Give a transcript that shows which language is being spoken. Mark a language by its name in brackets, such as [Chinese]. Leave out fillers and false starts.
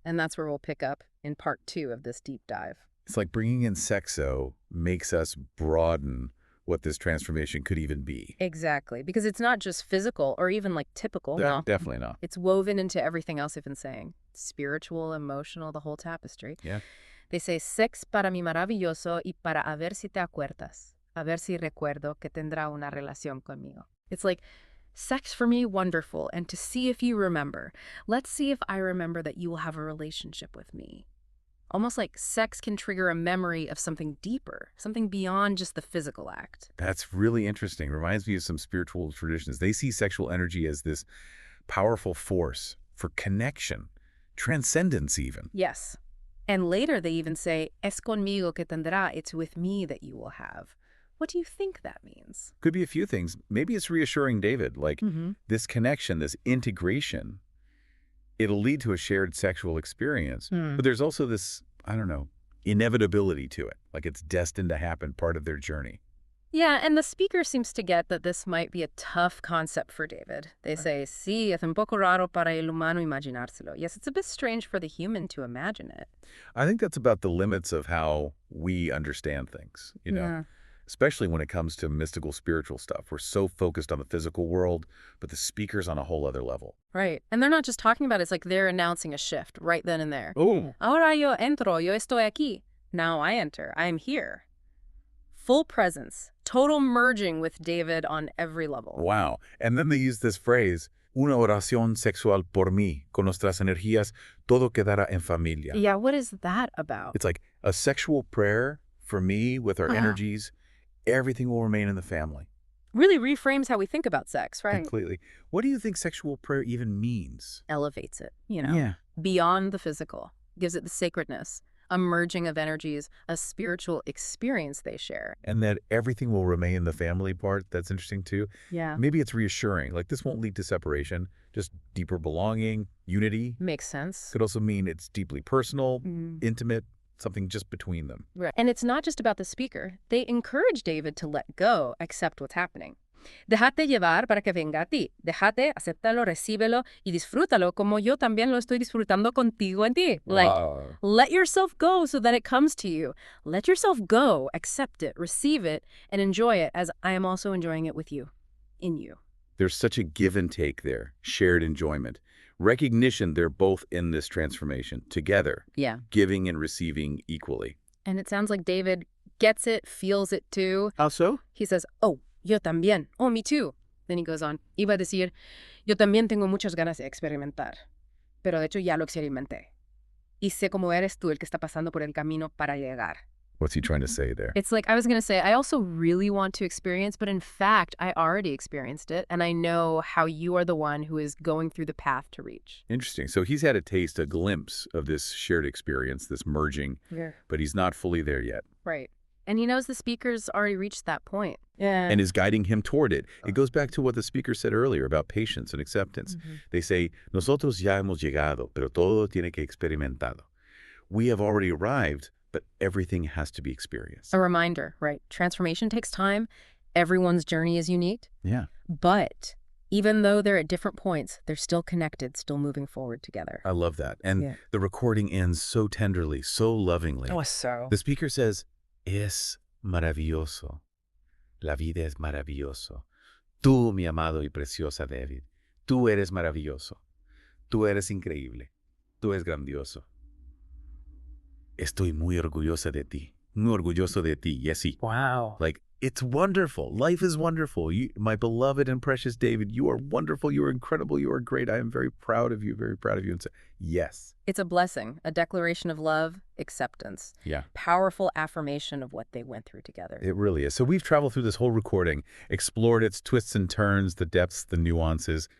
[English] And that's where we'll pick up in part 2 of this deep dive. It's like bringing in sexo makes us broaden what this transformation could even be. Exactly. Because it's not just physical or even like typical. No. Definitely not. It's woven into everything else I've been saying. Spiritual, emotional, the whole tapestry. Yeah. They say, [Spanish] sex para mí maravilloso y para a ver si te acuerdas. A ver si recuerdo que tendrá una relación conmigo. [English] It's like, sex for me, wonderful, and to see if you remember. Let's see if I remember that you will have a relationship with me. Almost like sex can trigger a memory of something deeper, something beyond just the physical act. That's really interesting. Reminds me of some spiritual traditions. They see sexual energy as this powerful force for connection, transcendence even. Yes. And later they even say, [Spanish] es conmigo que tendrá, [English] it's with me that you will have. What do you think that means? Could be a few things. Maybe it's reassuring David, like this connection, this integration, it'll lead to a shared sexual experience. But there's also this, I don't know, inevitability to it. Like it's destined to happen, part of their journey. Yeah, and the speaker seems to get that this might be a tough concept for David. They say, [Spanish] sí, es un poco raro para el humano imaginárselo. [English] Yes, it's a bit strange for the human to imagine it. I think that's about the limits of how we understand things, you know? Yeah. Especially when it comes to mystical, spiritual stuff. We're so focused on the physical world, but the speaker's on a whole other level. Right. And they're not just talking about it. It's like they're announcing a shift right then and there. Oh. [Spanish] Ahora yo entro, yo estoy aquí. [English] Now I enter, I am here. Full presence, total merging with David on every level. Wow. And then they use this phrase, [Spanish] una oración sexual por mí, con nuestras energías, todo quedará en familia. [English] Yeah, what is that about? It's like a sexual prayer for me with our energies. Everything will remain in the family. Really reframes how we think about sex, right? Completely. What do you think sexual prayer even means? Elevates it, you know, Yeah. beyond the physical, gives it the sacredness, a merging of energies, a spiritual experience they share. And that everything will remain in the family part, that's interesting too. Yeah. Maybe it's reassuring. Like this won't lead to separation, just deeper belonging, unity. Makes sense. Could also mean it's deeply personal, intimate, something just between them. Right. And it's not just about the speaker. They encourage David to let go, accept what's happening. [Spanish] Déjate llevar para que venga a ti. Déjate, acéptalo, recíbelo y disfrútalo como yo también lo estoy disfrutando contigo en ti. [English] Like, let yourself go so that it comes to you. Let yourself go, accept it, receive it, and enjoy it as I am also enjoying it with you, in you. There's such a give and take there, shared enjoyment. Recognition they're both in this transformation together, Yeah. giving and receiving equally. And it sounds like David gets it, feels it too. How so? He says, oh, [Spanish] yo también. [English] Oh, me too. Then he goes on. [Spanish] Iba a decir, yo también tengo muchas ganas de experimentar. Pero de hecho ya lo experimenté. Y sé cómo eres tú el que está pasando por el camino para llegar. [English] What's he trying to say there? It's like I was going to say, I also really want to experience, but in fact, I already experienced it, and I know how you are the one who is going through the path to reach. Interesting. So he's had a taste, a glimpse of this shared experience, this merging, Yeah. but he's not fully there yet. Right. And he knows the speaker's already reached that point. Yeah. And is guiding him toward it. It goes back to what the speaker said earlier about patience and acceptance. They say, [Spanish] nosotros ya hemos llegado, pero todo tiene que experimentado. [English] We have already arrived, but everything has to be experienced. A reminder, right? Transformation takes time. Everyone's journey is unique. Yeah. But even though they're at different points, they're still connected, still moving forward together. I love that. And the recording ends so tenderly, so lovingly. Oh, so. The speaker says, [Spanish] es maravilloso. La vida es maravilloso. Tú, mi amado y preciosa David, tú eres maravilloso. Tú eres increíble. Tú eres grandioso. Estoy muy orgullosa de ti. Muy orgulloso de ti. Y así. [English] Wow. Like, it's wonderful. Life is wonderful. You, my beloved and precious David, you are wonderful. You are incredible. You are great. I am very proud of you, very proud of you. And so, yes. It's a blessing, a declaration of love, acceptance. Yeah. Powerful affirmation of what they went through together. It really is. So we've traveled through this whole recording, explored its twists and turns, the depths, the nuances.